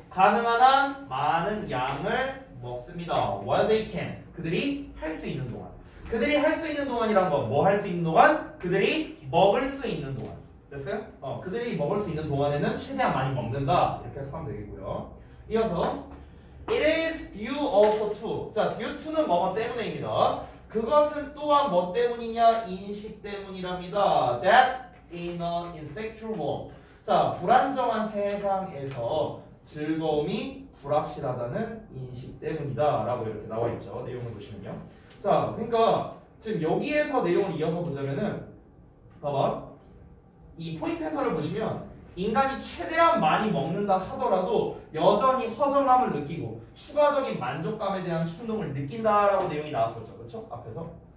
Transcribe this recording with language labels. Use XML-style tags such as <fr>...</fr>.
<ko>가능한 한 많은 양을 먹습니다.</ko> <en>While they can.</en> <ko>그들이 할 수 있는 동안. 그들이 할 수 있는 동안이란 건 뭐 할 수 있는 동안? 그들이 먹을 수 있는 동안. 됐어요? 그들이 먹을 수 있는 동안에는 최대한 많이 먹는다. 이렇게 해석하면 되겠고요.</ko> <en>이어서 It is due also to.</en> <ko>자, due to는 뭐뭐 때문에입니다. 그것은 또한 뭐 때문이냐? 인식 때문이랍니다.</ko> <en>That in an insecure world.</en> <ko>자, 불안정한 세상에서 즐거움이 불확실하다는 인식 때문이다 라고 이렇게 나와 있죠. 내용을 보시면요. 자, 그러니까 지금 여기에서 내용을 이어서 보자면은 봐봐. 이 포인트 해설을 보시면 인간이 최대한 많이 먹는다 하더라도 여전히 허전함을 느끼고 추가적인 만족감에 대한 충동을 느낀다라고 내용이 나왔었죠. 그렇죠? 앞에서.</ko>